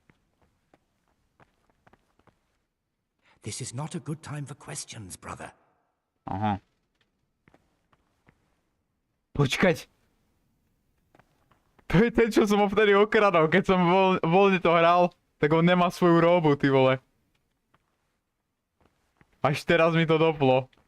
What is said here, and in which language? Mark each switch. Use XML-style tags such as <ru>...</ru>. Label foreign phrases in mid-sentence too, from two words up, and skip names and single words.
<en>This is not a good time for questions, brother.</en> <sk>Aha. Počkať. To je ten, čo som ho vtedy okradal, keď som voľne to hral, tak on nemá svoju robu, ty vole. Až teraz mi to doplo.</sk>